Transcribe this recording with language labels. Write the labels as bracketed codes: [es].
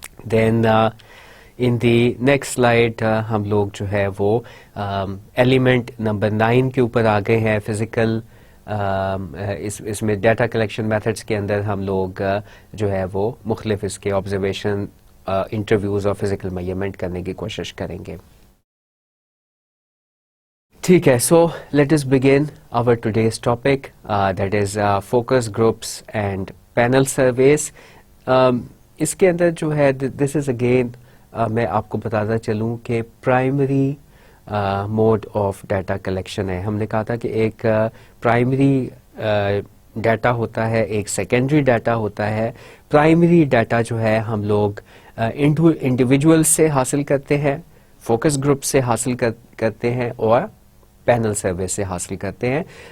[en] then in the next slide [ur] ہم لوگ جو ہے وہ ایلیمنٹ نمبر 9 کے اوپر آ گئے ہیں. فزیکل اس میں ڈیٹا کلیکشن میتھڈس کے اندر ہم لوگ جو ہے وہ مختلف اس کے آبزرویشن، انٹرویوز اور فزیکل میئرمنٹ کرنے کی کوشش کریں گے. ٹھیک ہے، [en] So let us begin our today's topic, that is focus groups and panel surveys. [ur] اس کے اندر جو ہے [en] this is again [ur] میں آپ کو بتاتا چلوں کہ primary mode of data collection ہے. ہم نے کہا تھا کہ ایک پرائمری ڈیٹا ہوتا ہے، ایک سیکنڈری ڈیٹا ہوتا ہے. پرائمری ڈیٹا جو ہے ہم لوگ انڈیویجول سے حاصل کرتے ہیں، فوکس گروپ سے حاصل کرتے ہیں اور پینل سروے سے حاصل کرتے ہیں.